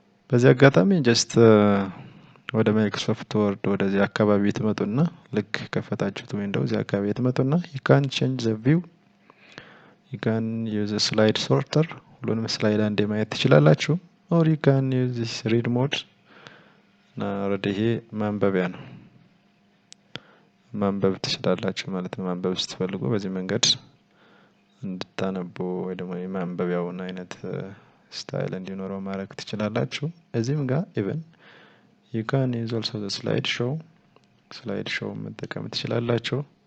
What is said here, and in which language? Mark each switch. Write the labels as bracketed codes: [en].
[am] በዚህ አጋጣሚ just ወደ ማይክሮሶፍት ወርድ ወደዚህ አካባቢ ትመጡና ልክ ከፈታችሁት ዊንዶው እዚህ አካባቢ ትመጡና [en] you can change the view, you can use a slide sorter. [am] ሁሉንም ስላይድ አንዴ ማየት ትችላላችሁ [en] or you can use this read mode. [am] ይሄ ማንበቢያ ነው። ማንበብ ትችላላችሁ ማለት ነው። ማንበብ ስትፈልጉ በዚህ መንገድ እንድታነቡ ወይ ደግሞ የማንበቢያውን አይነት ስታይል እንዲኖረው ማድረግ ትችላላችሁ። እዚህም ጋር [en] even you can use also the slide show [am] መጠቀም ትችላላችሁ።